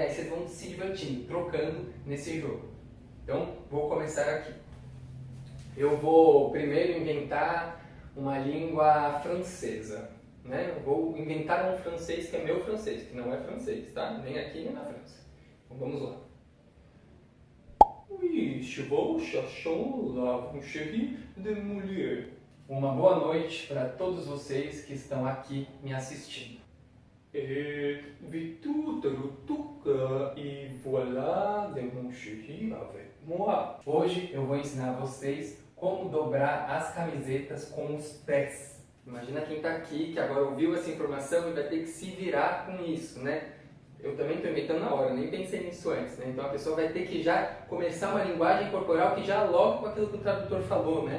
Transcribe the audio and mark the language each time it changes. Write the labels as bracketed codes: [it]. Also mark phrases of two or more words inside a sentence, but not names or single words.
[pt] Aí vocês vão se divertindo, trocando nesse jogo. Então, vou começar aqui. Eu vou primeiro inventar uma língua francesa, né? Eu vou inventar um francês que é meu francês, que não é francês, tá? Nem aqui nem na França. Então, vamos lá. [fr] Oui, cheval cherchant la boucherie de Molière. [pt] Uma boa noite para todos vocês que estão aqui me assistindo. [fr] Et tout et voilà de mon chéri avec moi. [pt] Hoje eu vou ensinar vocês como dobrar as camisetas com os pés. Imagina quem está aqui que agora ouviu essa informação e vai ter que se virar com isso, né? Eu também estou inventando na hora, nem pensei nisso antes, né? Então a pessoa vai ter que já começar uma linguagem corporal que já logo com aquilo que o tradutor falou, né?